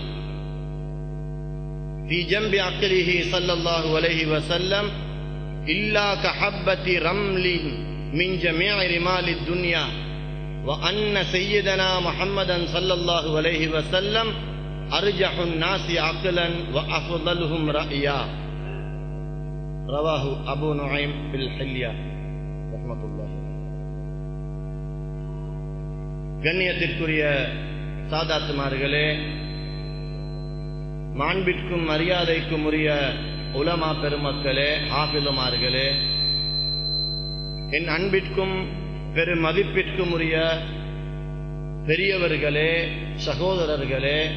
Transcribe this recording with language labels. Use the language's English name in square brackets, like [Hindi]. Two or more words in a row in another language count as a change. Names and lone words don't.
[Arabic] في جنب عقله صلى الله عليه وسلم إلا كحبة رمل من جميع رمال الدنيا وأن سيدنا محمدا صلى الله عليه وسلم أرجح الناس عقلا وأفضلهم رأيا. رواه أبو نعيم في الحلية رحمة الله. [Tamil] கண்ணியத்திற்குரிய சாதாத்துமார்களே, மாண்பிற்கும் மரியாதைக்கும் உரிய உலமா பெருமக்களே, ஆபிலுமார்களே, என் அன்பிற்கும் பெரும் மதிப்பிற்கும் உரிய பெரியவர்களே, சகோதரர்களே,